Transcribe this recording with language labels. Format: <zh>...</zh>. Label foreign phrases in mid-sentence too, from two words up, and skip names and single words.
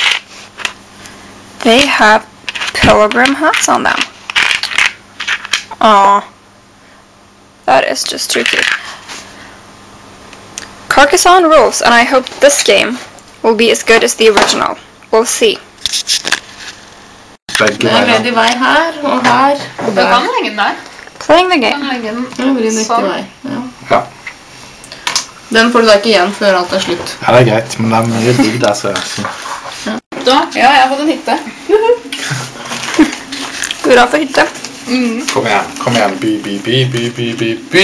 <en>They have pilgrim hats on them. Aww. That is just too cute. Carcassonne rules, and I hope this game will be as good as the original. We'll see.</en> <no>Det er redd vei her, og her, og Du kan legge den der.</no> <en>Playing the</en> <no>Du</no> <en>game.</en> <no>kan legge den Det blir nyttig sånn. vei. Ja. Ja. Den får du da ikke igjen før alt er slutt. Ja, det er greit, men det er mye digg der, så Da? Ja, jeg har fått en hytte. Hurra for hytte. Kom igjen, by.</no>